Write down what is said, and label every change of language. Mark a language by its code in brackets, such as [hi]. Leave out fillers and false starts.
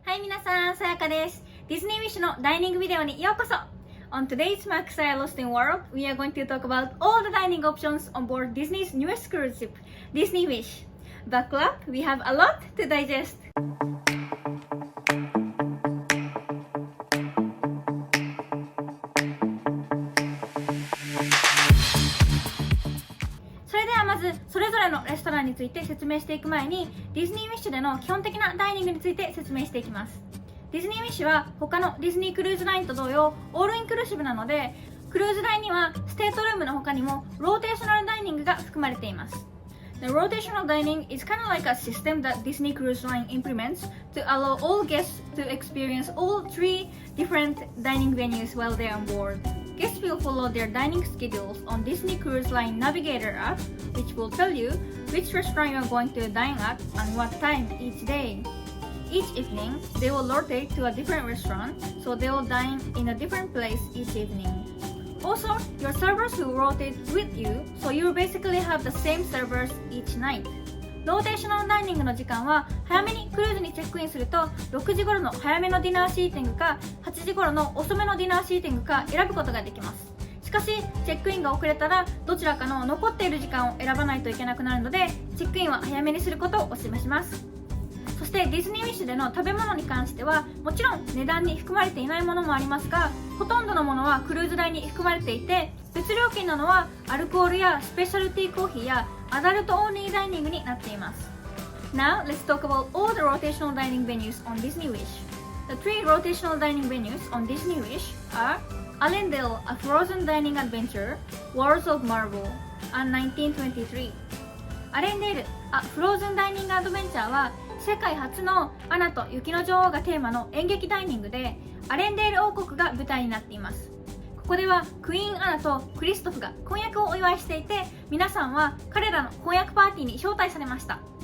[ja] はい、皆さん、さやかです。ディズニーウィッシュのダイニングビデオにようこそ。 [en] On today's Max Saya Lost in World, we are going to talk about all the dining options on board Disney's newest cruise ship, Disney Wish. Buckle up, we have a lot to digest. [ja] それではまずそれぞれのレストランについて説明していく前に、ディズニーウィッシュでの基本的なダイニングについて説明していきます。ディズニーウィッシュは他のディズニークルーズラインと同様オールインクルーシブなので、クルーズ代にはステートルームの他にもローテーショナルダイニングが含まれています。 [en] The rotational dining is kind of like a system that Disney Cruise Line implements to allow all guests to experience all three different dining venues while they're on board. Guests will follow their dining schedules on Disney Cruise Line Navigator app, which will tell you which restaurant you are going to dine at and what time each day. Each evening, they will rotate to a different restaurant, so they will dine in a different place each evening.Also, your servers will rotate with you, so you basically have the same servers each night. [ja] ローテーショナルダイニングの時間は早めにクルーズにチェックインすると6時頃の早めのディナーシーティングか8時頃の遅めのディナーシーティングか選ぶことができます。しかしチェックインが遅れたらどちらかの残っている時間を選ばないといけなくなるので、チェックインは早めにすることをお勧めします。そしてディズニーウィッシュでの食べ物に関してはもちろん値段に含まれていないものもありますが、ほとんどのものはクルーズ代に含まれていて、別料金なのはアルコールやスペシャルティーコーヒーやアダルトオンリーダイニングになっています。 [en] Now let's talk about all the rotational dining venues on Disney Wish. The three rotational dining venues on Disney Wish are Allendale, a frozen dining adventure, Worlds of Marvel, and 1923. [ja] アレンデール、フローズンダイニングアドベンチャーは世界初のアナと雪の女王がテーマの演劇ダイニングで、アレンデール王国が舞台になっています。ここではクイーンアナとクリストフが婚約をお祝いしていて、皆さんは彼らの婚約パーティーに招待されました。